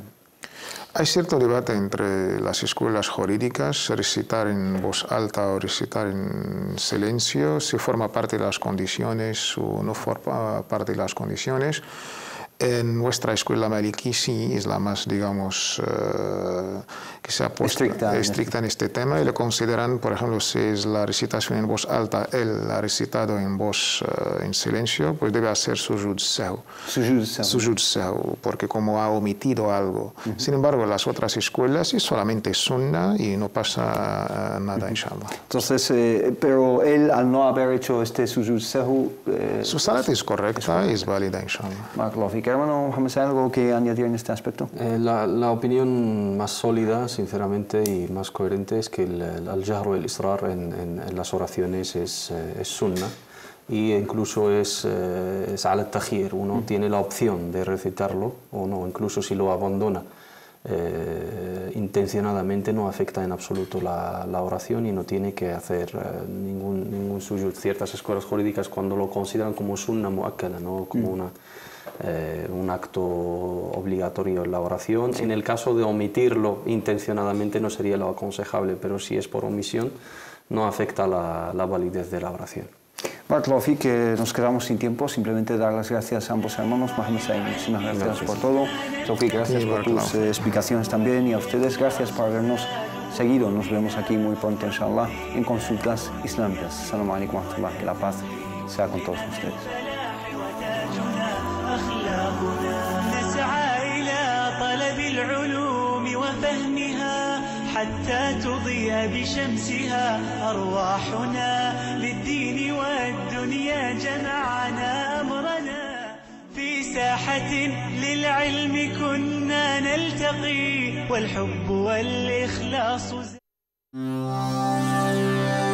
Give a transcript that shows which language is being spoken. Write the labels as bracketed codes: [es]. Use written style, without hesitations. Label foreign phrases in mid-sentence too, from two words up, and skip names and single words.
[es] Hay cierto debate entre las escuelas jurídicas, recitar en voz alta o recitar en silencio, si forma parte de las condiciones o no forma parte de las condiciones. En nuestra escuela maliki sí es la más, digamos, que se ha puesto estricta en este tema, y le consideran, por ejemplo, si es la recitación en voz alta, él ha recitado en voz en silencio, pues debe hacer [ar] سجود السهو. سجود السهو, [es] porque como ha omitido algo. Sin embargo, en las otras escuelas es solamente sunna y no pasa nada, inshallah. Entonces, pero él, al no haber hecho este [ar] سجود السهو, [es] su salat es correcta y es válida, inshallah. Hermano Mohammed, ¿algo que añadir en este aspecto? La opinión más sólida, sinceramente, y más coherente es que el jahru el israr en las oraciones es sunna, y incluso es al tajir. Uno tiene la opción de recitarlo o no, incluso si lo abandona intencionadamente, no afecta en absoluto la oración y no tiene que hacer ningún sujud. Ciertas escuelas jurídicas, cuando lo consideran como [ar] سنة مؤكدة, [es] no como un acto obligatorio en la oración. En el caso de omitirlo intencionadamente no sería lo aconsejable, pero si es por omisión no afecta la validez de la oración. Barakallahu, que nos quedamos sin tiempo, simplemente dar las gracias a ambos hermanos. Mohammed Said, muchísimas gracias por todo. Tawfiq, gracias por tus explicaciones también, y a ustedes gracias por habernos seguido. Nos vemos aquí muy pronto, inshallah, en Consultas Islámicas. [ar] السلام عليكم ورحمة الله, [es] que la paz sea con todos ustedes. [ar] نسعى إلى طلب العلوم وفهمها حتى تضيء بشمسها أرواحنا للدين والدنيا جمعنا أمرنا في ساحة للعلم كنا نلتقي والحب والإخلاص